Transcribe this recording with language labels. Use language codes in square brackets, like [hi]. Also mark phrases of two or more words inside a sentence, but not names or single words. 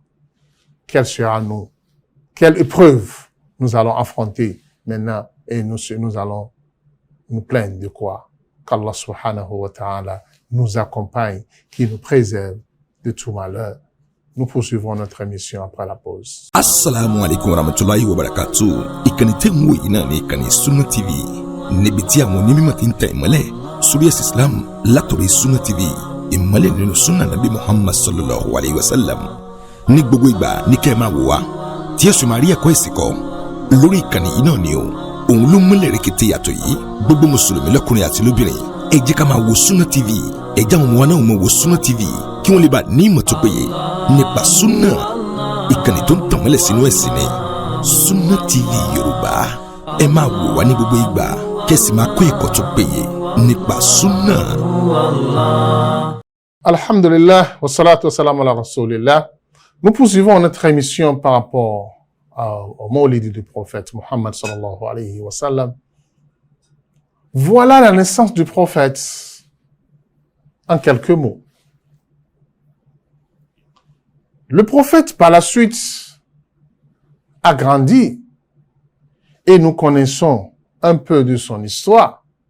[fr] Quelle sera nous? Quelle épreuve nous allons affronter maintenant et nous allons nous plaindre de quoi? Qu'Allah [ar] سبحانه وتعالى [fr] nous accompagne, qui nous préserve de tout malheur. Nous poursuivons notre émission après la pause. [ar] السلام عليكم ورحمة الله وبركاته. [yo] Ìkànnì tẹ́ ń wò yìí náà ní ìkànnì Sunna TV. Níbi tí àwọn onímọ̀ ti ń tẹ ìmọ́lẹ̀ sórí ẹ̀sìn Islam látọ̀rí Sunna TV. Ìmọ́lẹ̀ nínú Sunna Nabi Muhammad [ar] صلى الله عليه وسلم. [yo] Ní gbogbo ìgbà ní kẹ́ ẹ máa wò wá. Tí ẹ sì máa rí ẹ̀kọ́ ẹ̀sìn kọ́ lórí ìkànnì yìí náà ni o. Òun ló múlẹ̀ rẹ̀kẹ̀tẹ̀ yàtọ̀ yìí. Gbogbo mùsùlùmí lọ́kùnrin àti lóbìnrin. Ẹ jẹ́ ká máa wo Sunna TV. Ẹ jẹ́ àwọn ọmọ wa náà máa wo Sunna TV kí wọ́n lè bá ní ìmọ̀ tó péye nípa Sunna. Ìkànnì tó ń tàn mọ́lẹ̀ sínú ẹ̀sìn ni Sunna TV Yorùbá. Ẹ máa wò wá ní gbogbo ìgbà kẹ́sì máa kó ẹ̀kọ́ tó péye nípa Sunna. [ar] الحمد لله والصلاة والسلام على رسول الله. [fr] Nous poursuivons notre émission par rapport au Maulid du prophète Muhammad [ar] صلى الله عليه وسلم. [fr] Voilà la naissance du prophète en quelques mots. Le prophète, par la suite, a grandi et nous connaissons un peu de son histoire.